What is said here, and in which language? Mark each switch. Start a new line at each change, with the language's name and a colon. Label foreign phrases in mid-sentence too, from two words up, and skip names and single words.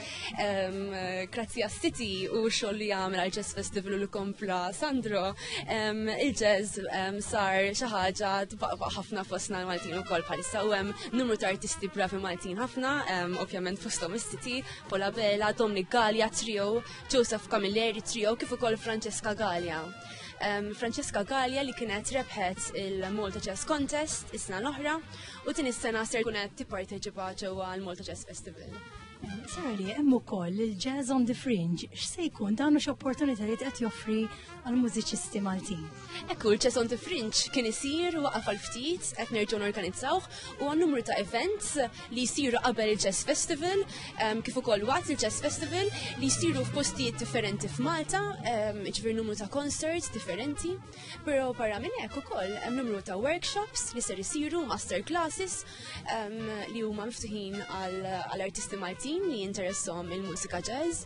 Maltese: Grazzi għas-City u x-xogħol li jagħmel għall-Jazz Festival u li kompla Sandro, il-jazz sar xi ħaġa tbaqqa ħafna fostna l-Maltin ukoll bħalissa u hemm numru ta' artisti bravi Maltin ħafna, ovvjament fosthom is-City, Paula Bella, Dominic Gallia Trio, Joseph Camilleri Trio, kif ukoll Francesca Gallia. Francesca Gallia li kienet rebħet il-Malta Jazz Contest is-sena l-oħra u tin is-sena ser kunet tipparteċipa ġewwa l-Malta Jazz Festival. Sarli, hemm ukoll il-Jazz on the Fringe, x'se jkun dan x'opportunitajiet qed joffri għall-mużiċisti Maltin. Ekku, il-Jazz on the Fringe kien isir waqaf għal ftit qed nerġgħu norganizzawh u għan numru ta' events li jsiru qabel il-Jazz Festival, kif ukoll waqt il-Jazz Festival li jsiru f'postijiet differenti f'Malta, ġifier numru ta' concerts differenti, però barra minn hekk ukoll hemm numru ta' workshops li ser isiru,
English: master classes
Maltese: li huma miftuħin għall-artisti Maltin li jinteressom il-mużika jazz.